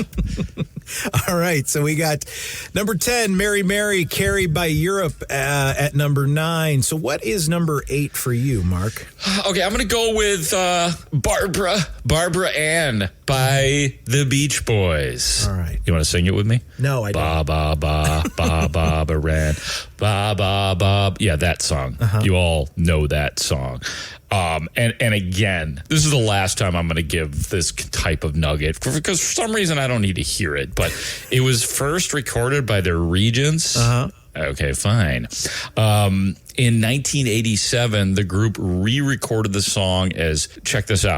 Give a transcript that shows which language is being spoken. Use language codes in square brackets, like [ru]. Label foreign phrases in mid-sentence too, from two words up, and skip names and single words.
[en] All right, so we got number 10, Mary Mary, Carrie by Europe at number 9. So what is number 8 for you, Mark? Okay, I'm going to go with Barbara Ann by the Beach Boys. All right. You want to sing it with me? No, I don't. Ba, ba, ba, ba, Barbara Ann. Ba, ba, ba. Yeah, that song. You all know that song. And again, this is the last time I'm going to give this type of nugget because for some reason I don't need to hear it, but it was first recorded by the Regents. Okay, fine. In 1987, the group re-recorded the song as, check this out.